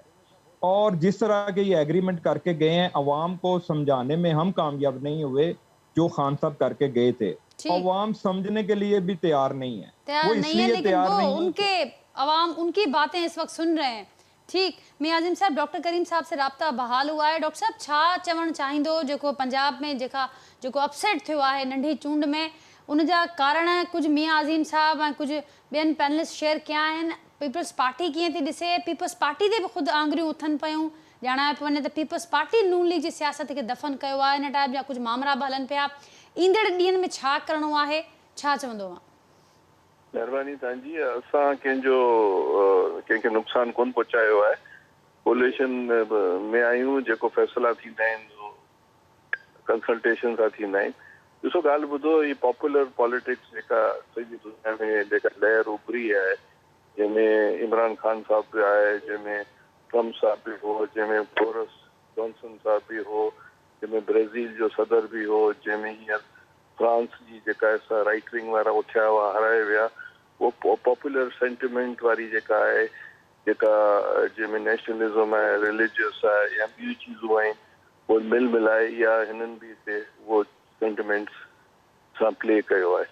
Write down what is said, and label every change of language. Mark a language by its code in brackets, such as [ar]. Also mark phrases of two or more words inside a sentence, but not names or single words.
[ur] اور جس طرح کے یہ ایگریمنٹ کر کے گئے ہیں, عوام کو سمجھانے میں ہم کامیاب نہیں ہوئے جو خان صاحب کر کے گئے تھے. عوام سمجھنے کے لیے بھی تیار نہیں ہے, وہ اس لیے تیار نہیں ہے, ان کے عوام ان کی باتیں اس وقت سن رہے ہیں. ٹھیک, میاں عظیم صاحب, ڈاکٹر کریم صاحب سے رابطہ بحال ہوا ہے. [sd] ڈاکٹر صاحب چھا چون چاہیندو جو پنجاب میں جو अपसेट थियो है नंढी चूंड में, उन जा कारण कुछ मियां अज़ीम साहब ऐं कुछ ॿियनि पैनलिस्ट शेयर कया आहिनि. पीपल्स पार्टी कीअं थी ॾिसे, पीपल्स पार्टी ते बि ख़ुदि आङुरियूं उथनि पियूं. ॼाणाए पियो वञे त पीपल्स पार्टी नून लीग जी सियासत खे दफ़न कयो आहे. इन टाइप जा कुझु मामला बि हलनि पिया. ईंदड़ ॾींहंनि में छा करिणो आहे, छा चवंदो? महिरबानी तव्हांजी. असां कंहिंखे नुक़सानु कोन पहुचायो आहे. कोलिशन में आहियूं, जेको फ़ैसिला थींदा आहिनि कंसल्टेशन सां थींदा आहिनि. ॾिसो ॻाल्हि ॿुधो, ही [en] popular politics [sd] जेका सॼी दुनिया में जेका लहर उभरी आहे, जंहिंमें इमरान खान साहब बि आहे, जंहिंमें ट्रम्प साहब भी हो, जंहिंमें बोरिस जॉनसन साहब भी हो, जंहिंमें ब्राज़ील जो सदर भी हो, जंहिंमें हींअर फ्रांस जी जेका आहे [en] right wing [sd] वारा उथिया हुआ, हराए विया, उहो [en] popular sentiment [sd] वारी जेका आहे, जेका जंहिंमें नेशनलिज्म आहे, रिलीजियस आहे या ॿियूं चीज़ूं आहिनि, उहो मिलाए या हिननि बि हिते उहो सेंटिमेंट्स सां प्ले कयो आहे।